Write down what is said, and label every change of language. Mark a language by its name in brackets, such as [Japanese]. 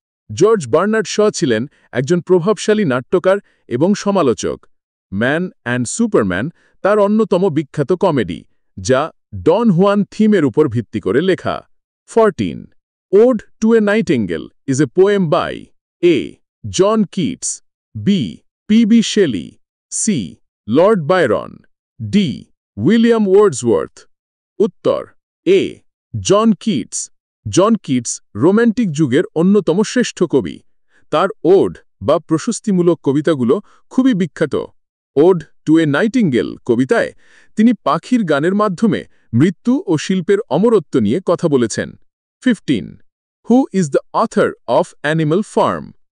[Bangla] George Bernard Shaw ছিলেন একজন প্রভাবশালী নাট্যকার এবং সমালোচক। ম্যান অ্যান্ড সুপারম্যান তার অন্যতম বিখ্যাত কমেডি, যা ডন হুয়ান থিমের উপর ভিত্তি করে লেখা। 14. [English] Ode to a Nightingale is a poem by A. John Keats, B. P.B. Shelley, C. Lord Byron, D. William Wordsworth। [Bangla] উত্তর এ. John Keats. John Keats romantic যুগের অন্যতম শ্রেষ্ঠ কবি। তার ওড বা প্রশস্তিমূলক কবিতাগুলো খুবই বিখ্যাত। ওড টু এ নাইটিঙ্গেল কবিতায় তিনি পাখির গানের মাধ্যমে মৃত্যু ও শিল্পের অমরত্ব নিয়ে কথা বলেছেন। 15. [English] Who is the author of Animal Farm?